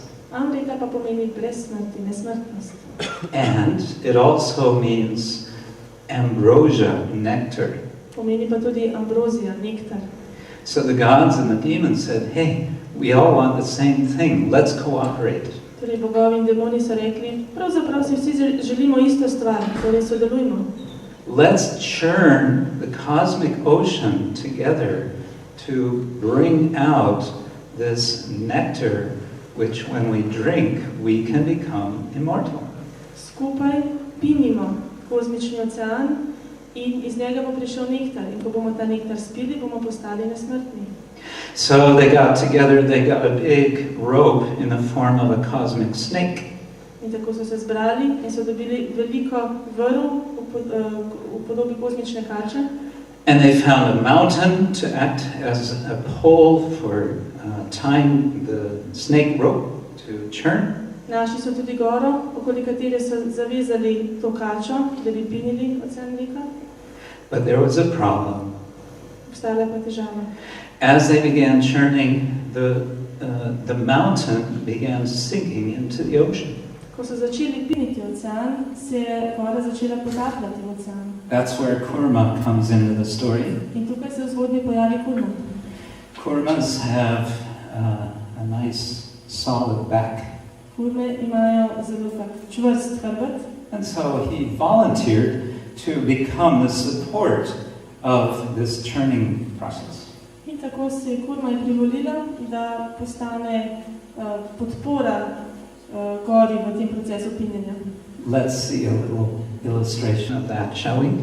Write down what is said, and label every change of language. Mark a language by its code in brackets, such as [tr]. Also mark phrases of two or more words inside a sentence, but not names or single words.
[sl] Amrita pa pomeni brez smrti, nesmrtnost. [en] And it also means ambrosia, nectar. [sl] Pomeni pa tudi ambrozija, nektar. [en] So the gods and the demons said, hey, we all want the same thing, let's cooperate. [sl] Torej bogovi in demoni so rekli, pravzaprav si vsi želimo isto stvar, torej sodelujmo. [en] Let's churn the cosmic ocean together to bring out this nectar, which when we drink, we can become immortal. [sl] Skupaj pinimo kozmični ocean in iz njega bo prišel nektar. In ko bomo ta nektar spili, bomo postali nesmrtni. [en] So they got together, they got a big rope in the form of a cosmic snake. [sl] In tako so se zbrali in so dobili veliko vrv v podobi kozmične kače. [en] And they found a mountain to act as a pole for tying the snake rope to churn. [sl] Našli so tudi goro, okoli katere so zavezali to kačo, da bi pinili ocean mleka. [en] But there was a problem. [sl] Obstala pa težava. [en] As they began churning, the mountain began sinking into the ocean. [sl] Ko so začeli piniti ocean, se je voda začela potapljati v ocean. [en] That's where kurma comes into the story. [sl] In tukaj se v zgodbi pojavi kurma. [en] Kurmas have a nice solid back. [sl] Kurme imajo zelo tak čvrst hrbet. [en] And so he volunteered to become the support of this churning process. [sl] In tako se je kurma privolila, da postane podpora gori v tem procesu pinjenja. [en] Let's see a little illustration of that, shall we?